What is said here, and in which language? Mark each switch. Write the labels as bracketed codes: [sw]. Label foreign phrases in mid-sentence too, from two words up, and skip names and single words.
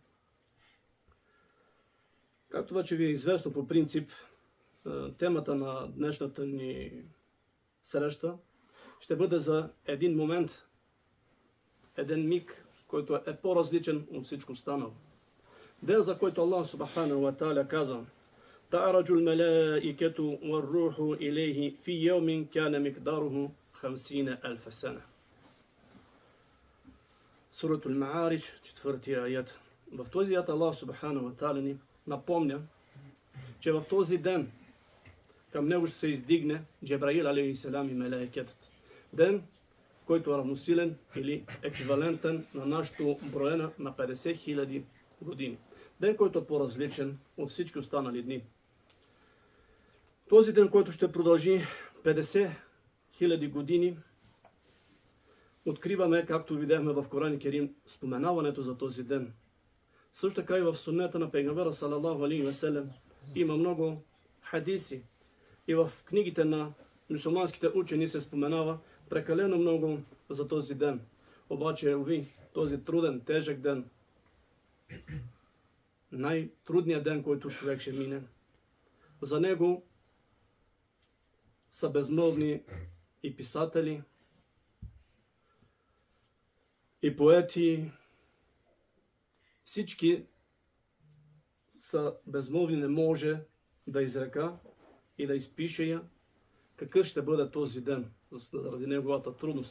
[bg] Както вече ви е известно по принцип, темата на днешната ни среща ще бъде за един момент, един миг, който е по-различен от всичко останало. Ден, за който [ar] الله سبحانه وتعالى [bg] каза: [ar] تعرج الملائكة والروح إليه في يوم كان مقداره خمسين ألف سنة. [bg] Сурат Ал-Ма'аридж, 4 аят. В този аят [ar] الله سبحانه وتعالى [bg] ни напомня, че в този ден към него ще се издигне Джебраил алейхиссалам и мелаикетът. Ден, който е равносилен или еквивалентен на нашето броена на 50,000 години. Ден, който е по-различен от всички останали дни. Този ден, който ще продължи 50 000 години, откриваме, както видяхме в Коран Керим, споменаването за този ден. Също така и в суннета на пейгамбера [ar] صلى الله عليه وسلم [bg] има много хадиси. И в книгите на мюсюлманските учени се споменава прекалено много за този ден. Обаче, уви, този труден, тежък ден, най-трудният ден, който човек ще мине, за него са безмълвни и писатели, и поети, всички са безмълвни, не може да изрека и да изпише я какъв ще бъде този ден заради неговата трудност.